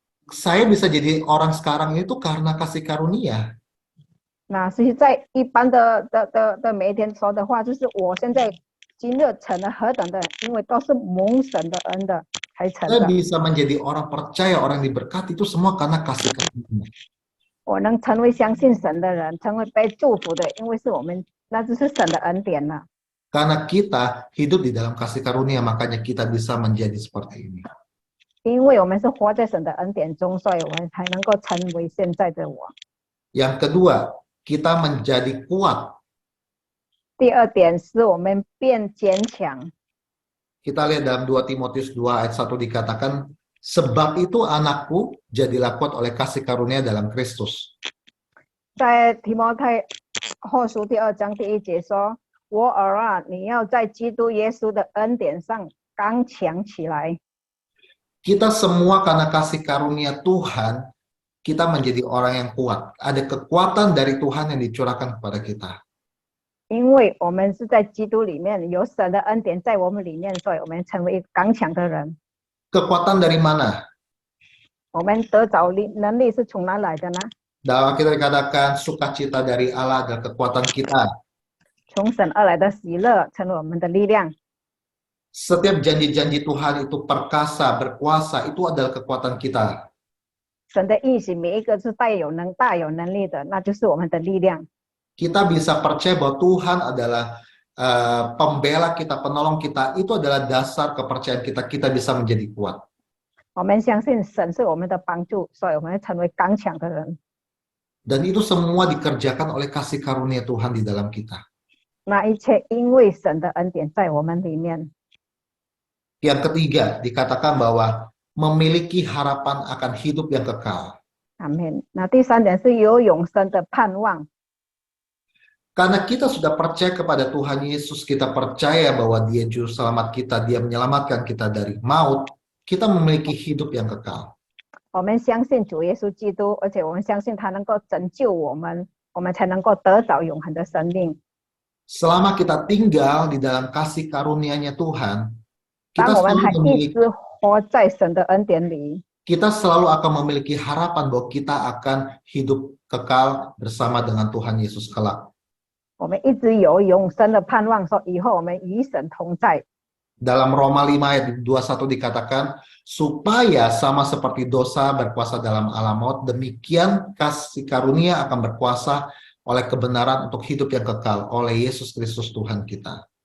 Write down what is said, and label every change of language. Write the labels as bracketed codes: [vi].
[id] Saya bisa jadi orang sekarang itu karena kasih karunia. [zh] 那实际在一般的每一天说的话，就是我现在今日成了何等的人，因为都是蒙神的恩的才成 [id] Saya [zh] 的。 [id] bisa menjadi orang percaya, orang diberkati itu semua karena kasih karunia. [zh] 我能成为相信神的人，成为被祝福的，因为是我们那就是神的恩典了。 [id] Karena kita hidup di dalam kasih karunia, makanya kita bisa menjadi seperti ini. [zh] 因为我们是活在神的恩典中，所以我们才能够成为现在的我。 [id] Yang kedua, kita menjadi kuat. [zh] 第二点是我们变坚强。 [id] Kita lihat dalam 2 Timotius 2 ayat 1 dikatakan, sebab itu anakku, jadilah kuat oleh kasih karunia dalam Kristus. [zh] 在提摩太后书第2章第1节说：“我儿啊，你要在基督耶稣的恩典上刚强起来。” [id] Kita semua karena kasih karunia Tuhan, kita menjadi orang yang kuat. Ada kekuatan dari Tuhan yang dicurahkan kepada kita. [zh] 因为我们是在基督里面，有神的恩典在我们里面，所以我们成为一个刚强的人。 [id] Kekuatan dari mana? [zh] 我们得着能力是从哪来的呢？ [id] Dalam kita dikatakan sukacita dari Allah adalah kekuatan kita. [zh] 从神而来的喜乐成为我们的力量。 [id] Setiap janji-janji Tuhan itu perkasa, berkuasa, itu adalah kekuatan kita. [zh] 神的应许每一个是大有能力的，那就是我们的力量。 [id] Kita bisa percaya bahwa Tuhan adalah pembela kita, penolong kita. Itu adalah dasar kepercayaan kita. Kita bisa menjadi kuat. [zh] 我们相信神是我们的帮助，所以我们会成为刚强的人。 [id] Dan itu semua dikerjakan oleh kasih karunia Tuhan di dalam kita. [zh] 那一切因为神的恩典在我们里面。 [id] Yang ketiga, dikatakan bahwa memiliki harapan akan hidup yang kekal. [zh] 阿门。那第三点是有永生的盼望。 [id] Karena kita sudah percaya kepada Tuhan Yesus, kita percaya bahwa Dia juru selamat kita, Dia menyelamatkan kita dari maut, kita memiliki hidup yang kekal. [zh] 我们相信主耶稣基督，而且我们相信他能够拯救我们，我们才能够得着永恒的生命。 [id] Selama kita tinggal di dalam kasih karunia-Nya Tuhan, [zh] 当 [id] kita [zh] 我们还 [id] selalu [zh] 一直活在神的恩典里， [id] kita selalu akan memiliki harapan bahwa kita akan hidup kekal bersama dengan Tuhan Yesus kelak. [zh] 我们一直有永生的盼望，说以后我们与神同在。 [id] Dalam Roma 5 ayat 21 dikatakan, supaya sama seperti dosa berkuasa dalam alam maut, demikian kasih karunia akan berkuasa oleh kebenaran untuk hidup yang kekal oleh Yesus Kristus Tuhan kita.